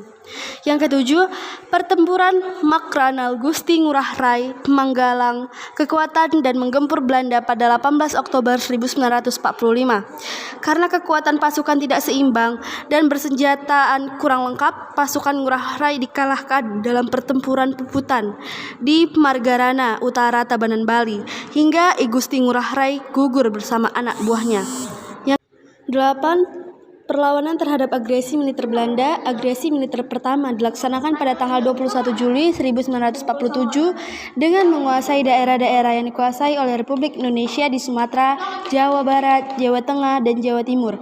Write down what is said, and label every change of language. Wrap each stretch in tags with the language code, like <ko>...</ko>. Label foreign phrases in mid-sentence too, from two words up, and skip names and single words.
<id>Yang ketujuh, Pertempuran Makranal Gusti Ngurah Rai Manggalang kekuatan dan menggempur Belanda pada 18 Oktober 1945. Karena kekuatan pasukan tidak seimbang dan bersenjataan kurang lengkap, pasukan Ngurah Rai dikalahkan dalam pertempuran Puputan di Margarana, utara Tabanan, Bali, hingga I Gusti Ngurah Rai gugur bersama anak buahnya. Yang 8, Perlawanan terhadap agresi militer Belanda, agresi militer pertama dilaksanakan pada tanggal 21 Juli 1947 dengan menguasai daerah-daerah yang dikuasai oleh Republik Indonesia di Sumatera, Jawa Barat, Jawa Tengah, dan Jawa Timur.</id>